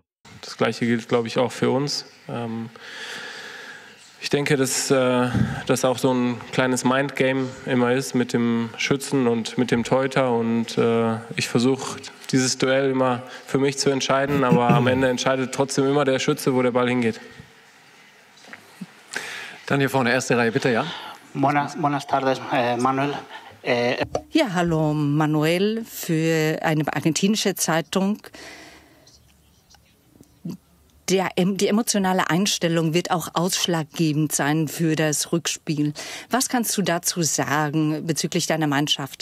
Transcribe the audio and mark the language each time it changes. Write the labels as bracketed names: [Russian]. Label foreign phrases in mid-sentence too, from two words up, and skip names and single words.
[German] Das Gleiche gilt, glaube ich, auch für uns. Ich denke, dass das auch so ein kleines Mindgame immer ist mit dem Schützen und mit dem Torhüter. Und ich versuche, dieses Duell immer für mich zu entscheiden. Aber am Ende entscheidet trotzdem immer der Schütze, wo der Ball hingeht. Dann hier vorne, erste Reihe, bitte, ja. [Spanish] Buenas tardes, Manuel. [German] Ja, hallo Manuel für eine argentinische Zeitung. Die emotionale Einstellung wird auch ausschlaggebend sein für das Rückspiel. Was kannst du dazu sagen bezüglich deiner Mannschaft?